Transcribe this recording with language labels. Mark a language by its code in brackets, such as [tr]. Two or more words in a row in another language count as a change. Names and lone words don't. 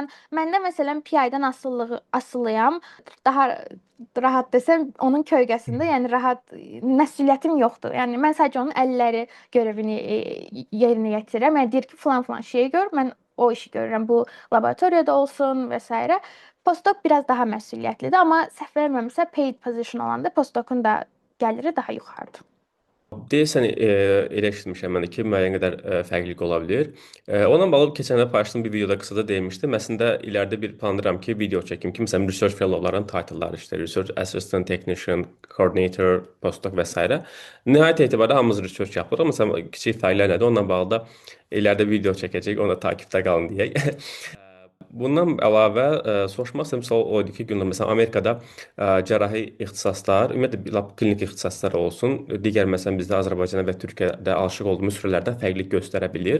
[az] Məndə məsələn PI-dən asılıyam. Daha rahat desəm, onun kölgəsində, yəni rahat məsuliyyətim yoxdur. Yəni mən sadəcə onun əlləri görevini yerinə yetirirəm. Yəni deyir ki, falan şeyi gör, mən o işi görürəm. Bu laboratoriyada olsun və s. Postdoc biraz daha məsuliyyətlidir, amma səhv verməmsə [en] paid position [az] olanda postdocun da gəliri daha yuxarıdır. Deyirsən, elə eşitmişəm mən də ki, müəyyən qədər fərqlilik ola bilər. Onunla bağlı keçən dəfə paylaşdığım bir videoda qısaca demişdim. Əslində iləride bir planlayıram ki, video çəkim ki, məsələn, [en] research fellowların title'ları [az] işte, [en] research assistant, technician, coordinator, postdoc [az] və s. Nəhayət etibarda hamımız research yapırıq. Məsələn, kiçik fərqlər nədir? Onunla bağlı da iləride video çəkəcək, ona takipdə qalın deyək. Bundan əlavə soruşmaq istədiyim sual o idi ki, Gülnur, məsələn, Amerikada cərrahi ixtisaslar, ümumiyyətlə klinik ixtisaslar olsun, digər məsələn bizdə Azərbaycanda və Türkiyədə alışıq olduğumuz sürələrdən fərqlilik göstərə bilir.